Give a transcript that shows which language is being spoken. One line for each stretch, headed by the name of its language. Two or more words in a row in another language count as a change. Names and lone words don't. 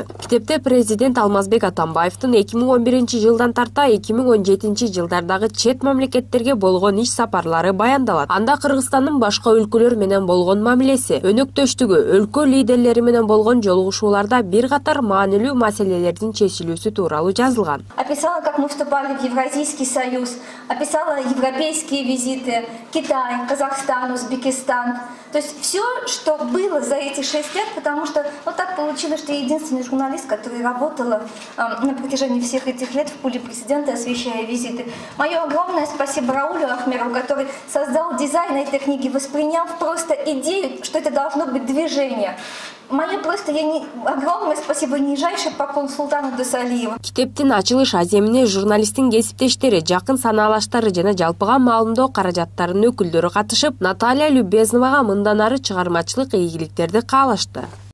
Kyrgyz: Китепте президент Алмазбек Атамбаевдин 2011-жылдан тарта 2017 жылдардагы чет мамлекеттерге болгон иш сапарлары баяндалат. Анда Кыргызстандын башка өлкөлөр менен болгон мамилеси, өнөктөштүгү, өлкө лидерлери менен болгон жолугушууларда бир катар маанилүү маселелердин чечилүүсү тууралуу жазылган.
Russian: Описала, как мы вступали в Евразийский союз, описала европейские визиты, Китай, Казахстан, Узбекистан. То есть все, что было за эти 6 лет, потому что вот так получилось, что я единственный журналист, который работала на протяжении всех этих лет в пуле президента, освещая визиты. Мое огромное спасибо Раулю Ахмерову, который создал дизайн этой книги, восприняв просто идею, что это должно быть движение. Огромное спасибо, нижайший поклон Султану Досалиеву.
Kyrgyz: Китептин ачылыш аземине журналисттин кесиптештери, жакын санаалаштары жана жалпыга маалымдоо каражаттарынын өкүлдөрү катышып, Наталья Любезновага мындан ары чыгармачылык ийгиликтерди каалашты.